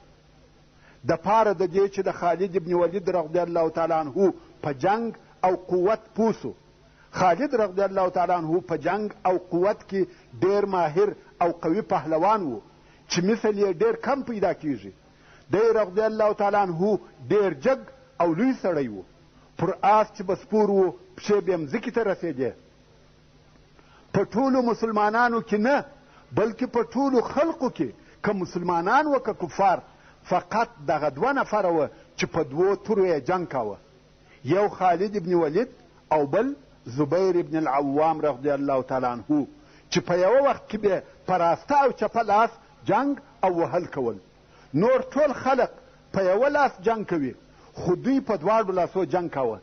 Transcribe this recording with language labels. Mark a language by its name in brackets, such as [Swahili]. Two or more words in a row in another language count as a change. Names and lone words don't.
[Pashto] د پاره د دې چې د خالد ابن ولید [Arabic] رضی الله تعالی عنه [Pashto] په جنگ او قوت پوه سو، خالد [Arabic] رضی الله تعالی عنه [Pashto] په جنگ او قوت کې ډیر ماهر او قوي پهلوان و چې مثل یې ډیر کم پیدا کیږي. دی [Arabic] رضی الله تعالی عنه [Pashto] ډیر جګ او لوی سړی و. پر آس چې به سپور و پښې به یې مځکې ته رسېدې. په ټولو مسلمانانو کې نه بلکې په ټولو خلقو کې که مسلمانان و که کفار فقط دغه 2 نفره وه چې په 2 تورو یې جنګ کاوه. یو خالد ابن ولید او بل زبیر ابن العوام [Arabic] رضی الله تعالی عنه [Pashto] چې په یوه وخت کې به په راسته او چپه لاس جنگ او وهل کول. نور ټول خلق په یوه لاس جنگ کوي خو دوی په 2 لاسو جنگ کاوه.